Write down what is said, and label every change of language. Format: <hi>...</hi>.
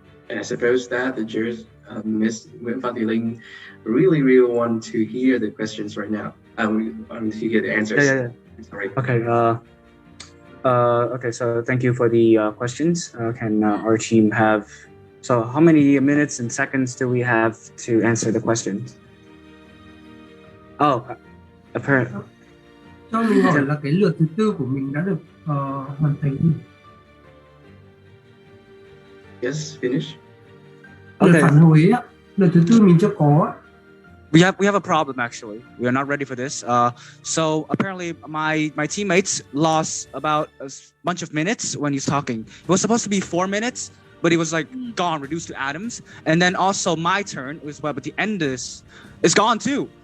<en>And I suppose that the judge, Ms. Nguyễn Thị Linh, really want to hear the questions right now. I want to hear the answers. Yeah. Sorry. Okay. Okay. So thank you for the questions. Can our team have? So how many minutes and seconds do we have to answer the questions? Oh, apparently.</en> <vi>Cho mình hỏi là cái lượt thứ tư của mình đã được hoàn thành.</vi> <en>Yes, finish. Okay.</en> <vi>Phản hồi á, lượt thứ tư mình chưa có.</vi> <en>We have a problem actually. We are not ready for this. So apparently my teammates lost about a bunch of minutes when he's talking. It was supposed to be 4 minutes, but it was like gone, reduced to atoms. And then also my turn was, but the end is gone too.</en>